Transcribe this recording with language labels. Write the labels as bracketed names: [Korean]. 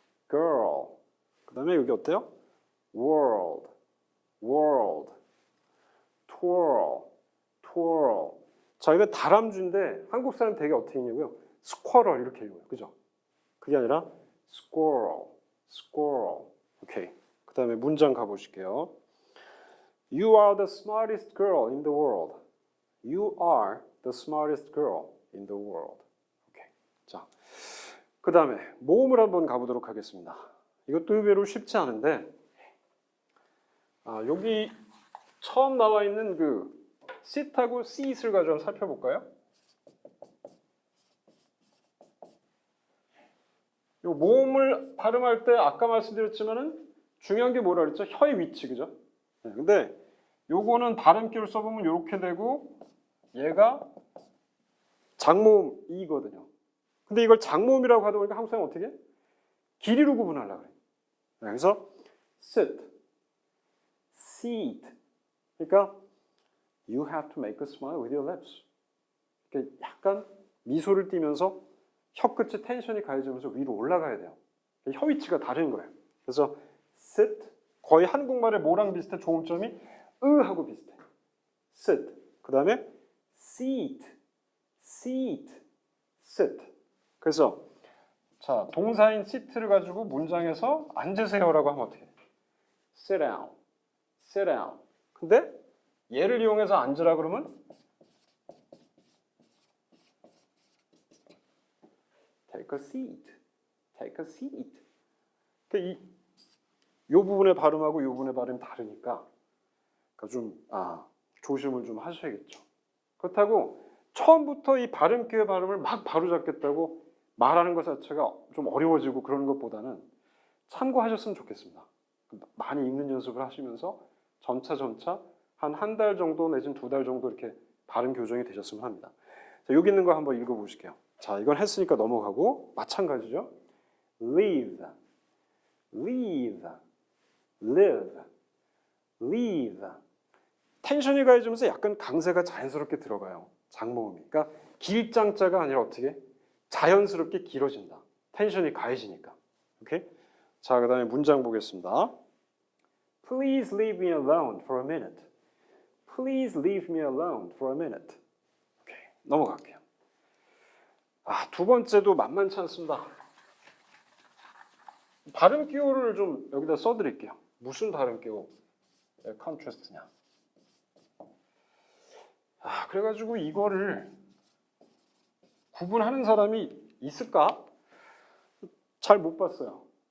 [Korean] girl. 그 다음에 여기 어때요? world, world. [English] twirl, twirl. [Korean] 자, 이거 다람쥐인데 한국 사람 되게 어떻게 읽냐고요? squirrel 이렇게 읽어요. 그죠? 그게 아니라 squirrel, squirrel. 오케이. 그 다음에 문장 가보실게요. [English] You are the smartest girl in the world. You are the smartest girl in the world. [Korean] 오케이. 자, 그 다음에 모음을 한번 가보도록 하겠습니다. 이것도 의외로 쉽지 않은데 여기 처음 나와 있는 그 sit하고 seat을 가지고 한번 살펴볼까요? 요 모음을 발음할 때 아까 말씀드렸지만은 중요한 게 뭐라 그랬죠? 혀의 위치, 그죠? 네, 근데 요거는 발음기를 써보면 이렇게 되고 얘가 장모음 이거든요. 근데 이걸 장모음이라고 하다 보니까 한국 사람은 어떻게? 길이로 구분하려고 그래요. 그래서 sit, seat. 그러니까 [English] you have to make a smile with your lips. [Korean] 그러니까 약간 미소를 띠면서 혀 끝에 텐션이 가해지면서 위로 올라가야 돼요. 혀 위치가 다른 거예요. 그래서 sit, 거의 한국말의 뭐랑 비슷해? 조음점이 하고 비슷해. sit. 그 다음에 [English] seat, seat, sit. [Korean] 그래서 자, 동사인 sit를 가지고 문장에서 앉으세요라고 하면 어떻게 돼? [English] sit down, sit down. [Korean] 근데 얘를 이용해서 앉으라 그러면 [English] take a seat, take a seat. [Korean] 그러니까 이 부분의 발음하고 이 부분의 발음이 다르니까 좀 조심을 좀 하셔야겠죠. 그렇다고 처음부터 이 발음기의 발음을 막 바로잡겠다고 말하는 것 자체가 좀 어려워지고 그러는 것보다는 참고하셨으면 좋겠습니다. 많이 읽는 연습을 하시면서 점차 한 달 정도 내지는 2달 정도 이렇게 발음 교정이 되셨으면 합니다. 자, 여기 있는 거 한번 읽어보실게요. 자, 이건 했으니까 넘어가고 마찬가지죠. [English] Leave, leave, live, leave. [Korean] 텐션이 가해지면서 약간 강세가 자연스럽게 들어가요. 장모음이. 그러니까 길장자가 아니라 어떻게? 자연스럽게 길어진다. 텐션이 가해지니까. 오케이? 자, 그 다음에 문장 보겠습니다. [English] Please leave me alone for a minute. Please leave me alone for a minute. [Korean] 오케이, 넘어갈게요. 두 번째도 만만치 않습니다. 발음 기호를 좀 여기다 써드릴게요. 무슨 발음 기호? 컨트라스트냐? 그래가지고 이거를 구분하는 사람이 있을까? 잘 못 봤어요.